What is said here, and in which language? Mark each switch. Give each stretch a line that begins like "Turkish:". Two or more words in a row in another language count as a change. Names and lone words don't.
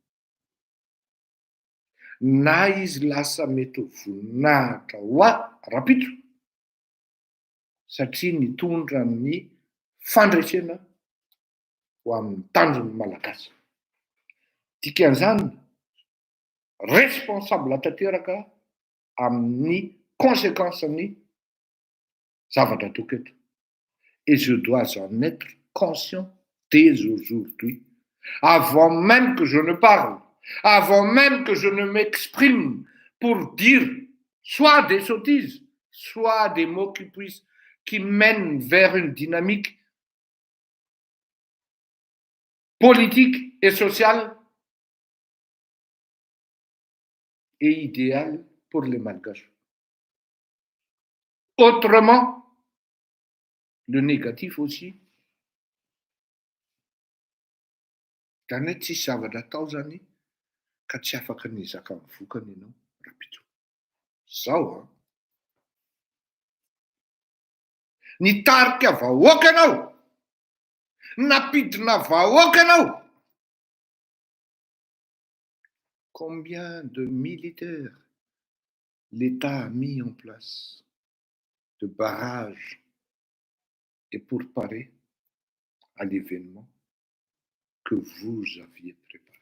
Malagasy: na izy lasa mety ho voninahitra ho rapitso satria nitondra ny fandresena ho amin'ny tanjony malagasy. Dikan'izany responsable tanteraka amin'ny conséquence-ny zavatra ataoko eto.
French: Et je dois en être conscient dès aujourd'hui. Avant même que je ne parle, avant même que je ne m'exprime pour dire soit des sottises, soit des mots qui mènent vers une dynamique politique et sociale et idéale pour les Malgaches. Autrement, le négatif aussi,
Malagasy: zany tsy zavatra atao zany ka tsy afaka nizaka ny vokany ianao rapitso. Zao nitarika vahoaka ianao, napidina vahoaka ianao.
French: Combien de militaires l'État a mis en place de barrages et pour parer à l'événement que vous aviez préparé.